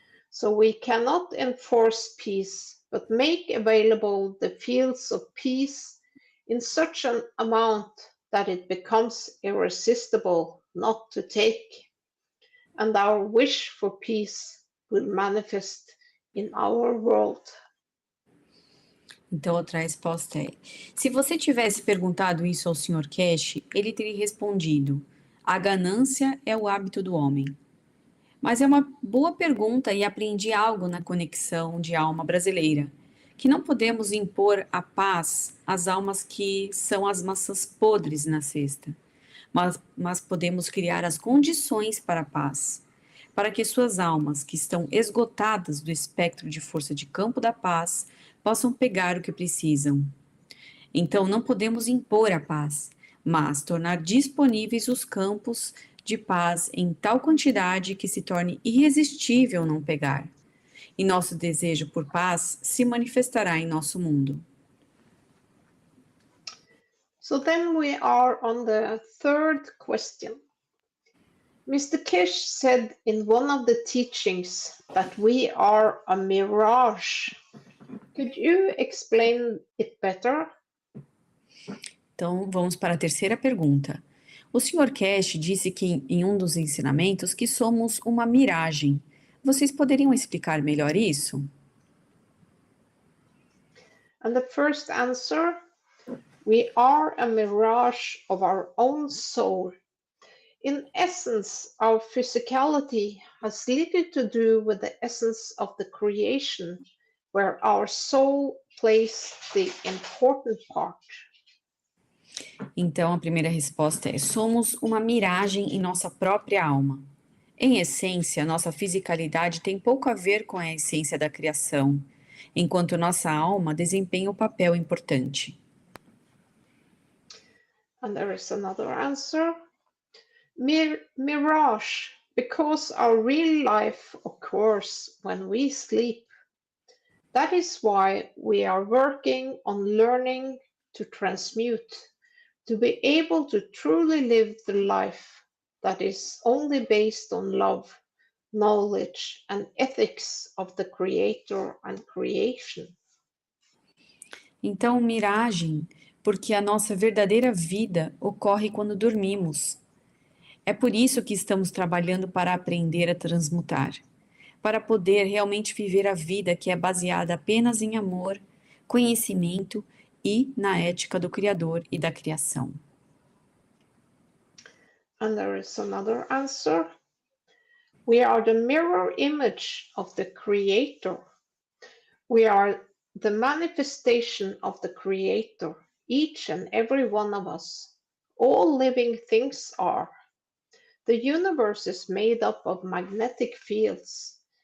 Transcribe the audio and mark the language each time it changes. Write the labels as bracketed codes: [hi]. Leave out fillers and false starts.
[en] So we cannot enforce peace, but make available the fields of peace in such an amount that it becomes irresistible not to take. And our wish for peace will manifest in our world. [pt] Então, outra resposta é: se você tivesse perguntado isso ao Sr. Keshe, ele teria respondido: a ganância é o hábito do homem. Mas é uma boa pergunta e aprendi algo na conexão de alma brasileira, que não podemos impor a paz às almas que são as maçãs podres na cesta, mas podemos criar as condições para a paz, para que suas almas, que estão esgotadas do espectro de força de campo da paz, possam pegar o que precisam. Então, não podemos impor a paz, mas tornar disponíveis os campos de paz em tal quantidade que se torne irresistível não pegar. E nosso desejo por paz se manifestará em nosso mundo. [en] So then we are on the third question. Mr. Keshe said in one of the teachings that we are a mirage. Could you explain it better? [pt] Então, vamos para a terceira pergunta. O Sr. Keshe disse que em um dos ensinamentos que somos uma miragem. Vocês poderiam explicar melhor isso? [en] And the first answer, we are a mirage of our own soul. In essence, our physicality has little to do with the essence of the creation, where our soul plays the important part. [pt] Então, a primeira resposta é: somos uma miragem em nossa própria alma. Em essência, nossa fisicalidade tem pouco a ver com a essência da criação, enquanto nossa alma desempenha o papel importante. [en] And there is another answer. Mirage, because our real life occurs when we sleep. That is why we are working on learning to transmute, to be able to truly live the life that is only based on love, knowledge, and ethics of the Creator and creation. [pt] Então, miragem, porque a nossa verdadeira vida ocorre quando dormimos. É por isso que estamos trabalhando para aprender a transmutar, para poder realmente viver a vida que é baseada apenas em amor, conhecimento e na ética do Criador e da criação. [en] And there is another answer. We are the mirror image of the Creator. We are the manifestation of the Creator, each and every one of us. All living things are. The universe is made up of magnetic fields.